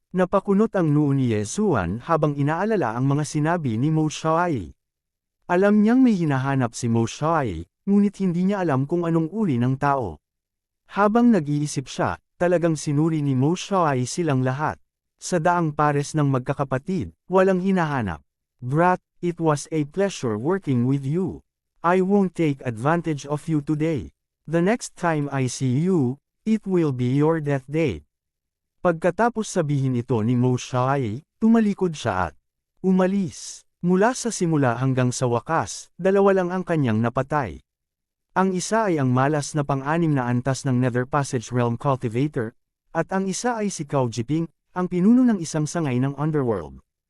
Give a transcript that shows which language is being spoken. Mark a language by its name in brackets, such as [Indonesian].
[Filipino] Napakunot ang noo ni Yezuan habang inaalala ang mga sinabi ni Mo Xiaoye. Alam niyang may hinahanap si Mo Xiaoye, ngunit hindi niya alam kung anong uri ng tao. Habang nag-iisip siya, talagang sinuri ni Mo Xiaoye silang lahat. Sa daang pares ng magkakapatid, walang hinahanap. [English] Brat, it was a pleasure working with you. I won't take advantage of you today. The next time I see you, it will be your death date. [Filipino] Pagkatapos sabihin ito ni Mo Xiaoye, tumalikod siya at umalis. Mula sa simula hanggang sa wakas, dalawa lang ang kanyang napatay. Ang isa ay ang malas na pang-6 na antas ng Nether Passage Realm Cultivator, at ang isa ay si Cao Jiping, ang pinuno ng isang sangay ng Underworld.